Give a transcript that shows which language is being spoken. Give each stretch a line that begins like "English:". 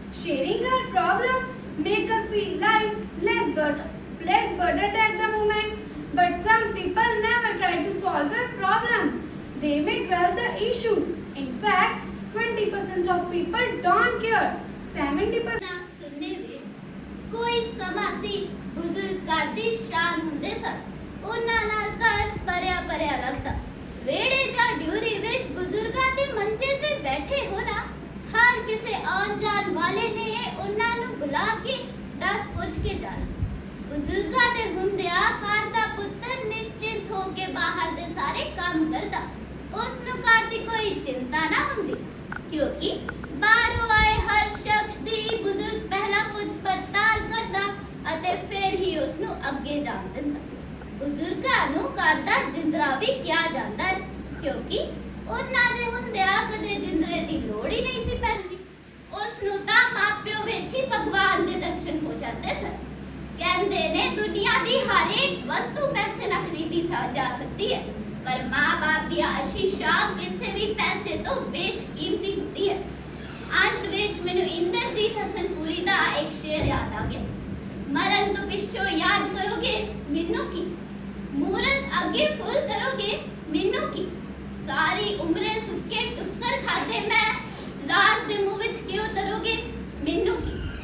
English: Sharing our problem make us feel like less burdened at the moment. But some people never try to solve a problem. They may dwell the issues. In fact, 20% of people don't care. 70%
Punjabi: ਨਾ ਸੁਣਨੇ ਵੇ ਕੋਈ ਸਮਾਂ ਸੀ ਬਜ਼ੁਰਗਾਂ ਦੀ ਸ਼ਾਨ ਹੁੰਦੇ ਸਨ। ਉਹਨਾਂ ਨਾਲ ਘਰ ਭਰਿਆ ਭਰਿਆ ਲੱਗਦਾ। ਵੇੜੇ ਜਾਂ ਡਿਊਰੀ ਵਿੱਚ ਬਜ਼ੁਰਗਾਂ ਦੇ ਮੰਜੇ ਤੇ ਬੈਠੇ ਹੋਣਾ, ਹਰ ਕਿਸੇ ਆਉਣ ਜਾਣ ਵਾਲੇ ਨੇ ਉਹਨਾਂ ਨੂੰ ਬੁਲਾ ਕੇ ਦੱਸ ਪੁੱਛ ਕੇ ਜਾਣਾ। ਬਜ਼ੁਰਗਾਂ ਦੇ ਹੁੰਦਿਆਂ ਘਰ ਦਾ ਪੁੱਤਰ ਨਿਸ਼ਚਿੰਤ ਹੋ ਕੇ ਬਾਹਰ ਦੇ ਸਾਰੇ ਕੰਮ ਕਰਦਾ। ਉਸ ਨੂੰ ਘਰ ਦੀ ਕੋਈ ਚਿੰਤਾ ਨਾ ਹੁੰਦੀ, ਕਿਉਂਕਿ ਬਾਹਰੋਂ ਆਏ ਹਰ ਸ਼ਖਸ ਦੀ ਬਜ਼ੁਰਗ ਪਹਿਲਾਂ ਪੁੱਛ ਪੜਤਾਲ ਕਰਦਾ ਅਤੇ ਫਿਰ ਹੀ ਉਸ ਨੂੰ ਅੱਗੇ ਜਾਣ ਦਿੰਦਾ। ਬਜ਼ੁਰਗਾਂ ਨੂੰ ਘਰ ਦਾ ਜਿੰਦਰਾ ਵੀ ਕਿਹਾ ਜਾਂਦਾ ਹੈ, ਕਿਉਂਕਿ ਉਹਨਾਂ ਦੇ ਹੁੰਦਿਆਂ ਕਦੇ ਜਿੰਦਰੇ ਦੀ ਲੋੜ ਹੀ ਨਹੀਂ ਸੀ ਪੈਂਦੀ। ਉਸ ਨੂੰ ਤਾਂ ਮਾਪਿਓ ਵਿੱਚ ਹੀ ਭਗਵਾਨ ਦੇ ਦਰਸ਼ਨ ਹੋ ਜਾਂਦੇ ਸਨ। ਕਹਿੰਦੇ ਨੇ ਦੁਨੀਆ ਦੀ ਹਰ ਇੱਕ ਵਸਤੂ ਪੈਸੇ ਨਾਲ ਖਰੀਦੀ ਜਾ ਸਕਦੀ ਹੈ, ਪਰ ਮਾਂ-ਬਾਪ ਦੀਆਂ ਆਸ਼ੀਸ਼ਾਂ ਕਿਸੇ ਵੀ ਪੈਸੇ ਤੋਂ ਬੇਸ਼ਕੀਮਤੀ ਹੁੰਦੀ ਹੈ। अंत विच मैनू इंद्रजीत हसनपुरी का एक शेर याद आ गया। मरण तो पिछो याद करोगे मिन्नू की, मूरत अगे फुल करोगे मिन्नू की, सारी उम्रें सुक्के टुक्कर खाते मैं लाश दे मुंह विच क्यों तरोगे मिन्नू की।